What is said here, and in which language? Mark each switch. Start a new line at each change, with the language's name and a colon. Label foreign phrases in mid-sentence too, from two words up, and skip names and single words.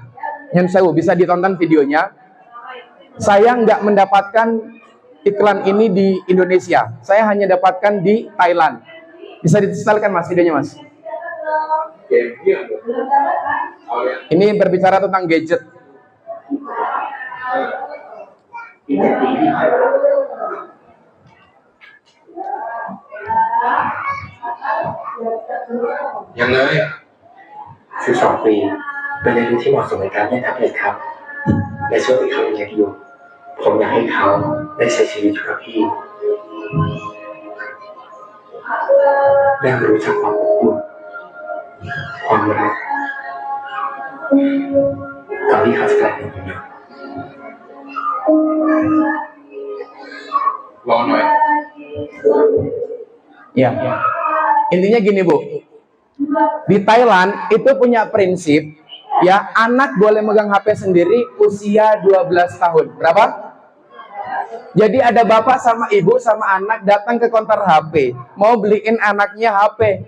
Indonesian: Yang saya bisa ditonton videonya. Saya nggak mendapatkan iklan ini di Indonesia. Saya hanya dapatkan di Thailand. Bisa disetelkan Mas videonya Mas. Ini berbicara tentang gadget.
Thai: ยังเลย12 ปีเป็นอายุที่เหมาะสมในการเล่นแท็บเล็ตครับในช่วงที่เขายังเล็กอยู่ผมอยากให้เขาได้ใช้ชีวิตอยู่กับพี่ ได้รู้จักความอบอุ่นความรักก่อนที่เขาจะกลายเป็นคนเดียว รอหน่อย
Indonesian: Ya. Intinya gini, Bu. Di Thailand itu punya prinsip ya, anak boleh megang HP sendiri usia 12 tahun. Berapa? Jadi ada bapak sama ibu sama anak datang ke konter HP, mau beliin anaknya HP.